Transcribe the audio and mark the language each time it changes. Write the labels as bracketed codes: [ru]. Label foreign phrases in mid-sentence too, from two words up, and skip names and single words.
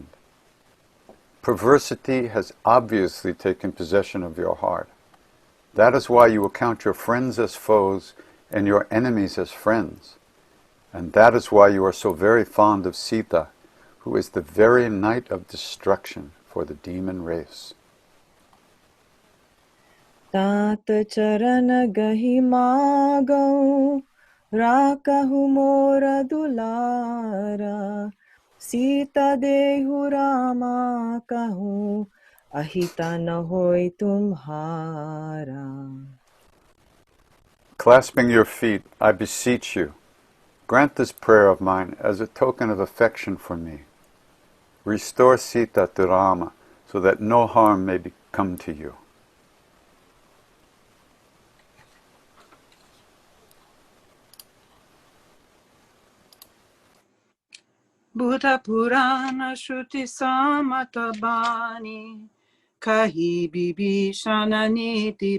[en] Perversity has obviously taken possession of your heart. That is why you will count your friends as foes and your enemies as friends. And that is why you are so very fond of Sita, who is the very night of destruction for the demon race. [awa] तात चरण गहि मागौ राकहु मोर दुलारा सीता देहु रामा कहूँ अहिता न होय तुम्हारा. [en] Clasping your feet, I beseech you, grant this prayer of mine as a token of affection for me. Restore Sita to Rama so that no harm may come to you. [awa] बुध पुरान श्रुति सम्मतबानी कहि बिभीषन नीति